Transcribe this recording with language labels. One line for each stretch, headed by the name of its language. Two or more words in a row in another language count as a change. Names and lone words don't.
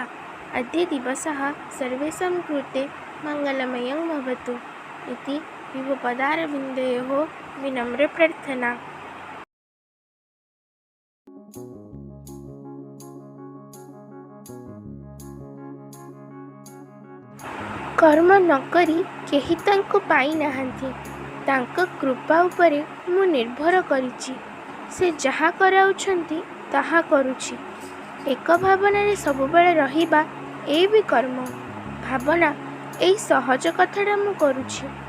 Sanskrit: अद्य दिवसः सर्वेषां कृते मङ्गलमयं भवतु इति विभुपदारविन्दयोः विनम्रप्रार्थना।
Odia: କର୍ମ ନକରି କେହି ତାଙ୍କୁ ପାଇ ନାହାନ୍ତି। ତାଙ୍କ କୃପା ଉପରେ ମୁଁ ନିର୍ଭର କରୁଛି। ସେ ଯାହା କରାଉଛନ୍ତି ତାହା କରୁଛି। ଏକ ଭାବନାରେ ସବୁବେଳେ ରହିବା ଏ ଭି କର୍ମ। ଭାବନା ଏଇ ସହଜ କଥାଟା ମୁଁ କରୁଛି।